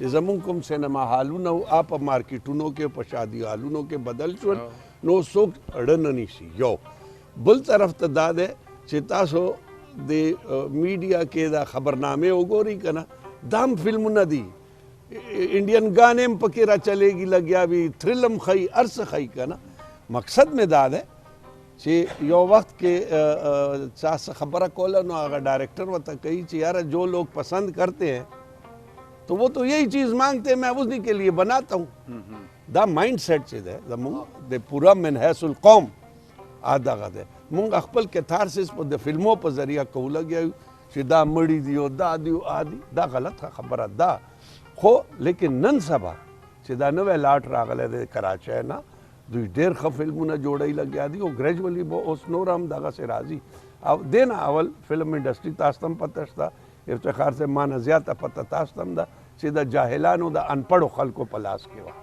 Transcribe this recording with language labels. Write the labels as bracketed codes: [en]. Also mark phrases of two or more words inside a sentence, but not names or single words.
[ps] زمونږ کوم سینما هالونه او په مارکیټونو کې په شادي هالونو کې بدل شول نو څوک اړه نه نیسي یو بل طرف ته دا دی چې تاسو د میډیا کې دا خبرنامې وګورئ که نه دا هم فلمونه دي انډین ګانې هم پکې را چلېږي لګیا وي تھرل هم ښایي هر څه ښایي که نه مقصد مې دا دی چې یو وخت کې چا څه خبره کوله نو هغه ډائریکټر ورته کوي چې یاره [ur] جو لوگ پسند کرتے ہیں تو وہ تو یہی چیز مانگتے ہیں میں اسی کے لیے بناتا ہوں [ps] دا [en] mind set [ps] چې دی زمونږ د پوره من حیث القوم دغه دی مونږ خپل کتارسس په د فلمو په ذریعه کوو لګیا یو چې دا مړي دي او دا دي او دا غلط خبره ده خو لیکن نن سبا چې دا نوی لاټ راغلی دی کراچۍ نه دوی ډېر ښه فلمونه جوړی لګیا دي او ګریجولي به اوس نور هم دغسې راځي او دې نه اول [en] film industry [ps] تاسو ته هم پته شته افتخار صاحب ما نه زیاته پته تاسو ته هم ده چې د جاهلانو د انپړو خلکو په لاس کې وه